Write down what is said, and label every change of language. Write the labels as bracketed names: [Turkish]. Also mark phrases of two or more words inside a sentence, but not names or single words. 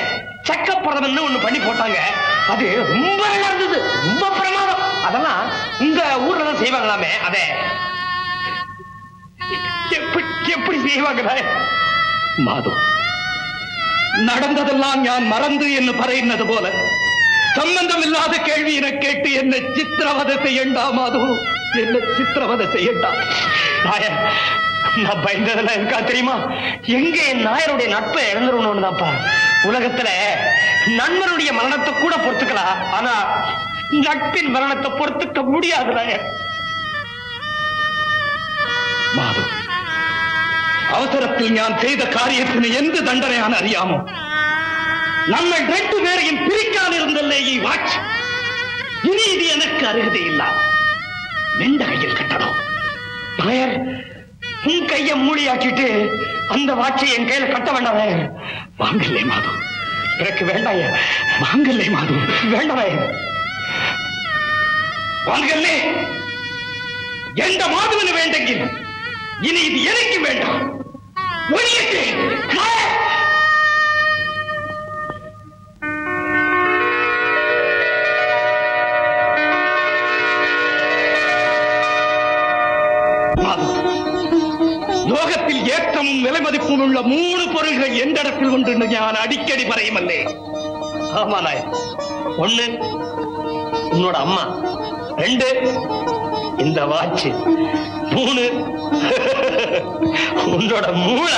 [Tamil] சக்கப்பிரதமன் ஒண்ணு பண்ணி போட்டாங்க. அது ரொம்ப நல்லா இருந்தது. ரொம்ப பிரமாதம். அதெல்லாம் உங்க ஊர்ல தான் செய்வாங்களாமே. அதே எப்படி செய்வாங்க நாயர்? [Malayalam] മാധു, നടന്നതെല്ലാം ഞാൻ മറന്നു എന്ന് പറയുന്നത് പോലെ സംബന്ധമില്ലാതെ കേൾവിയെ കേട്ട് എന്നെ ചിത്രവധ ചെയ്യണ്ട മാധു. [Tamil] என்ன சித்திரவதை செய்யட்டா. நாயர், நான் பயந்ததெல்லாம் இருக்கா தெரியுமா? எங்க என் நாயருடைய நட்பை இழந்துருன்னு தான்ப்பா. உலகத்துல நண்பனுடைய மரணத்தை கூட பொறுத்துக்கலாம், ஆனா நட்பின் மரணத்தை பொறுத்துக்க முடியாது நாயர். [Malayalam] മാധു, അവസരത്തിൽ ഞാൻ ചെയ്ത കാര്യത്തിന് എന്ത് ദണ്ഡനയാണ് അറിയാമോ? നമ്മൾ രണ്ടുപേരെയും പിരിക്കാനിരുന്നല്ലേ ഈ വാച്ച്. ഇനി ഇത് എനക്ക് അർഹതയില്ല. നിന്റെ കയ്യിൽ കെട്ടണം. [Tamil] நாயர், உன் கைய மூடியாக்கிட்டு அந்த வாட்சை என் கையில கட்ட வேண்டாம் நாயர். [Malayalam] വാങ്ങല്ലേ മാധു, [Tamil] எனக்கு வேண்டாம். [Malayalam] വാങ്ങല്ലേ മാധു, [Tamil] வேண்டாம் நாயர். [Malayalam] വാങ്ങല്ലേ. എന്റെ മാധുവിന് വേണ്ടെങ്കിൽ ഇനി ഇത് എനിക്ക് വേണ്ട. ഒഴിയട്ടെ. ലോകത്തിൽ ഏറ്റവും വിലമതിപ്പുമുള്ള 3 പൊരുളുകൾ എന്റെ അടുത്തിൽ കൊണ്ടുണ്ട് ഞാൻ അടിക്കടി പറയുമല്ലേ. [Tamil] ஆமா நாயர். 1 உன்னோட அம்மா, 2 இந்த வாட்ச், 3 உன்னோட மூளை.